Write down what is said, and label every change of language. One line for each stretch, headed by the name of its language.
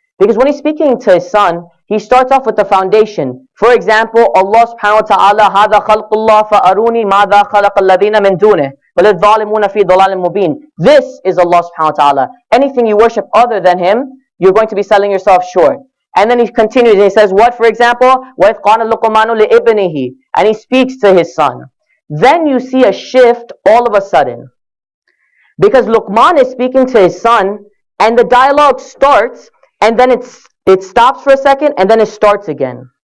English: Because when he's speaking to his son, he starts off with the foundation. For example, Allah subhanahu wa ta'ala,
Arabic: هَذَا خَلْقُ اللَّهِ فَأَرُونِي مَاذَا خَلَقَ الَّذِينَ مِن دُونِهِ بَلِ الظَّالِمُونَ فِي ضَلَالٍ مُبِينٍ.
English: This is Allah subhanahu wa ta'ala. Anything you worship other than Him, you're going to be selling yourself short. And then he continues and he says, what, for example?
Arabic: وَإِذْ قَالَ لُقْمَانُ لِإِبْنِهِ.
English: And he speaks to his son. Then you see a shift all of a sudden. Because Luqman is speaking to his son, and the dialogue starts, and then it stops for a second, and then it starts again.